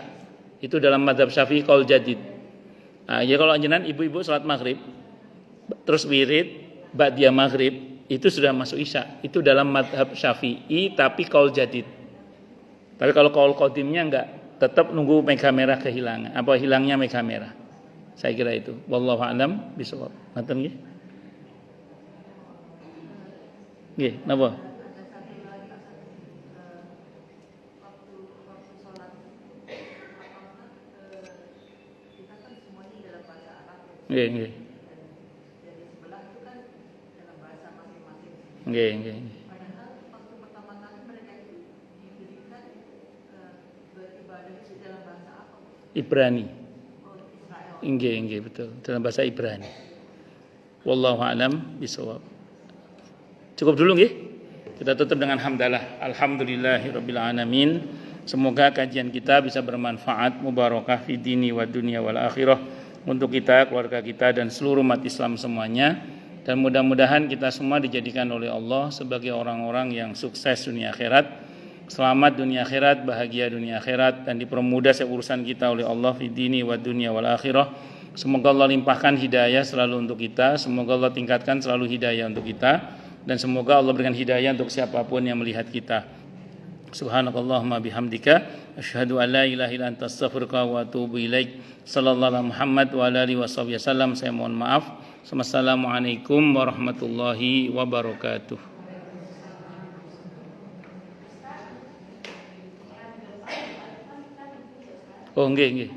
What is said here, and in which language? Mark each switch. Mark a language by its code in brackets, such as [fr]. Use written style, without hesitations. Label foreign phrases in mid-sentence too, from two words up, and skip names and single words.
[id] Itu dalam mazhab Syafi'i [ar] قول جديد. [id] Nah, ya kalau anjuran ibu-ibu sholat maghrib, terus wirid, ba'diyah maghrib, itu sudah masuk isya. Itu dalam mazhab Syafi'i, tapi [ar] قول جديد. [id] Tapi kalau qaul qadimnya enggak, tetap nunggu mega merah kehilangan. Apa hilangnya mega merah? Saya kira itu. [ar] والله أعلم بالصواب. [jv] Ngoten nggih. Nggih, napa? Nggih, nggih. Nggih, nggih. [id] Ibrani. Nggih, betul. Dalam bahasa Ibrani. [ar] والله أعلم بالصواب. [id] Cukup dulu nggih. Kita tutup dengan hamdalah. [ar] الحمد لله رب العالمين. [id] Semoga kajian kita bisa bermanfaat, [ar] مباركة في الدين والدنيا والآخرة [id] untuk kita, keluarga kita dan seluruh umat Islam semuanya. Dan mudah-mudahan kita semua dijadikan oleh Allah sebagai orang-orang yang sukses dunia akhirat. Selamat dunia akhirat, bahagia dunia akhirat dan dipermudah urusan kita oleh Allah [ar] في الدين والدنيا والآخرة. [id] Semoga Allah limpahkan hidayah selalu untuk kita, semoga Allah tingkatkan selalu hidayah untuk kita dan semoga Allah berikan hidayah untuk siapapun yang melihat kita. [ar] سبحانك اللهم وبحمدك أشهد أن لا إله إلا أنت أستغفرك وأتوب إليك. صلى الله عليه محمد وعلى آله وسلم. [id] Saya mohon maaf. [ar] والسلام عليكم ورحمة الله وبركاته. [jv] Oh nggih.